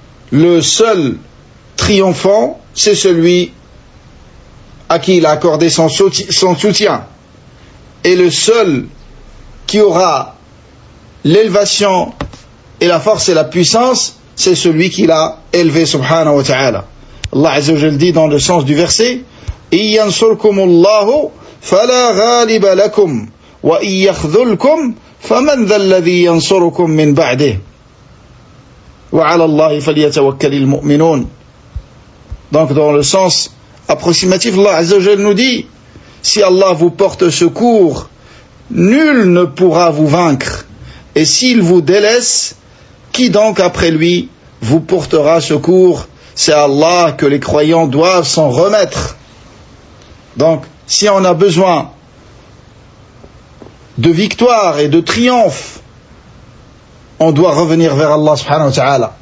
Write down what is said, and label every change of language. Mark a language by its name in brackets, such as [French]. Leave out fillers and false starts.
[French] Le seul triomphant, c'est celui à qui il a accordé son soutien. Et le seul qui aura l'élévation et la force et la puissance, c'est celui qui l'a élevé, subhanahu wa ta'ala. Allah Azza wa Jalla dit dans le sens du verset, [Arabic] إِن يَنْصُرْكُمُ اللَّهُ فَلَا غَالِبَ لَكُمْ وَإِن يَخْذُلْكُمْ فَمَنْ ذَا الَّذِي يَنْصُرُكُمْ مِنْ بَعْدِهِ وَعَلَى اللَّهِ فَلْيَتَوَكَّلِ الْمُؤْمِنُونَ. [French] Donc dans le sens approximatif, Allah Azza wa Jalla nous dit, si Allah vous porte secours, nul ne pourra vous vaincre. Et s'il vous délaisse, qui donc après lui vous portera secours? C'est Allah que les croyants doivent s'en remettre. Donc, si on a besoin de victoire et de triomphe, on doit revenir vers Allah subhanahu wa ta'ala.